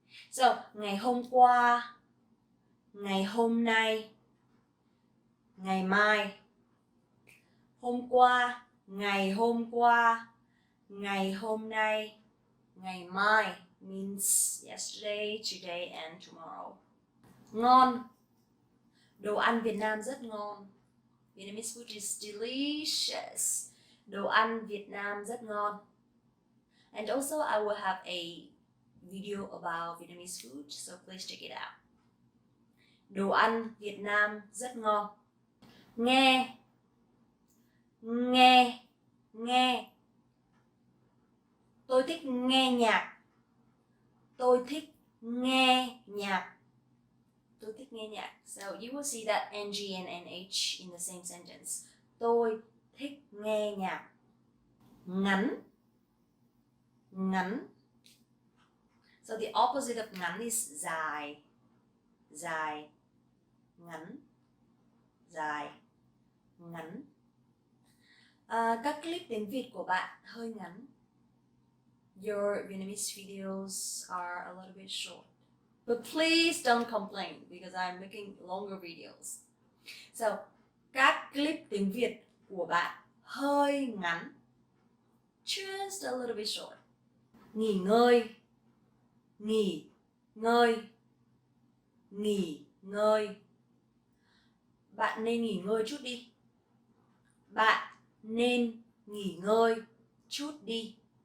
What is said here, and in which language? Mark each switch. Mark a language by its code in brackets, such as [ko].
[vi] So, ngày hôm qua, ngày hôm nay, ngày mai. Hôm qua, ngày hôm qua, ngày hôm nay, ngày mai [en] means yesterday, today and tomorrow. [vi] Ngon. Đồ ăn Việt Nam rất ngon. [en] Vietnamese food is delicious. [vi] Đồ ăn Việt Nam rất ngon. [en] And also I will have a video about Vietnamese food, so please check it out. [vi] Đồ ăn Việt Nam rất ngon. Nghe, nghe, nghe. Tôi thích nghe nhạc. Tôi thích nghe nhạc. Tôi thích nghe nhạc. [en] So you will see that NG and NH in the same sentence. [vi] Tôi thích nghe nhạc. Ngắn, ngắn. [en] So the opposite of ngắn is dài, dài, ngắn, dài, ngắn. [vi] Các clip tiếng Việt của bạn hơi ngắn. [en] Your Vietnamese videos are a little bit short. But please don't complain because I'm making longer videos. [vi] So, các clip tiếng Việt của bạn hơi ngắn. [en] Just a little bit short. [vi] Nghỉ ngơi, nghỉ ngơi, nghỉ ngơi. Bạn nên nghỉ ngơi chút đi. Bạn nên nghỉ ngơi chút đi.